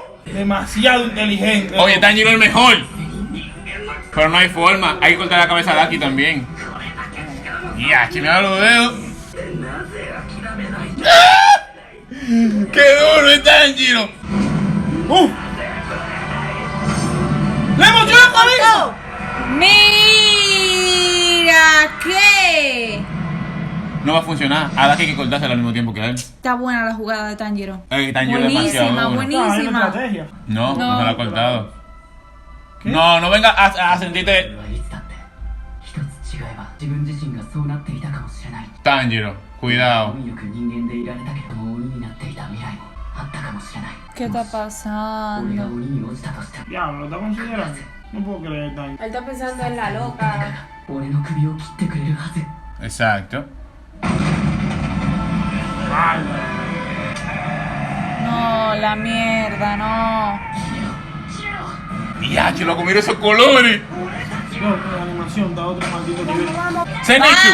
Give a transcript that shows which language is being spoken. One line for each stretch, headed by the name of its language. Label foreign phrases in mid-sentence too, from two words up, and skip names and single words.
Spanish: Demasiado inteligente. Oye, Tanjiro es el mejor. Pero no hay forma. Hay que cortar la cabeza de Aki también. Ya, mira los dedos.
Japanese: なぜ諦めない
Spanish: ¡Qué duro es Tanjiro! ¡Le emocionó la cabeza! Mira que No va a funcionar. A Aki hay que cortársela al mismo tiempo que a él. está buena la jugada de Tanjiro. Tanjiro es demasiado Buenísima, duro. buenísima. No, hay una estrategia. No, no se la ha cortado. ¿Qué? No, no venga a sentirte
Japanese: いつだって一つ違えば自分自身がそうなっていたかもしれない
Spanish: Tanjiro. Cuidado.
Japanese: 運よく人間でいられたけども鬼になっていた未来もあったかもしれない
Spanish: ¿Qué está
Japanese: 俺が
Spanish: pasando?
Japanese: 鬼に落ちたとしても
Spanish: Diablo, lo está considerando. No puedo creer tan. Él está pensando en la loca.
Japanese: 俺の首を切ってくれるはず
Spanish: Exacto. No, la mierda, no. Ya, loco, mira esos colores. Loco, la animación da otro maldito nivel. Zenitsu.